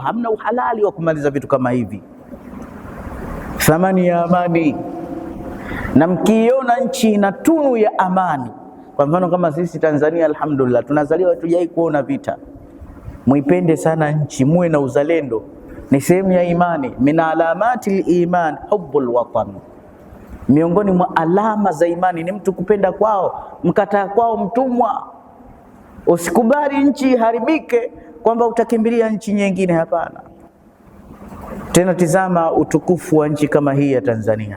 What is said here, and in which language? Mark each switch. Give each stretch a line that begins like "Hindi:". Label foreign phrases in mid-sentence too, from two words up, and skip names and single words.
Swahili: Hamna uhalali wa kumaliza vitu kama hivi. Thamani ya amani, na mkiona nchi ina tunu ya amani, kwa mfano kama sisi Tanzania, alhamdulillah, tunazaliwa tujai kuona vita. Muipende sana nchi, muwe na uzalendo, ni sehemu ya imani.
Arabic: من علامة لمن حب الوطن,
Swahili: miongoni mwa alama za imani ni mtu kupenda kwao, mkataa kwao mtumwa. Usikubali nchi iharibike kwamba utakimbilia nchi nyingine, hapana. Tena tizama utukufu wa nchi kama hii ya Tanzania.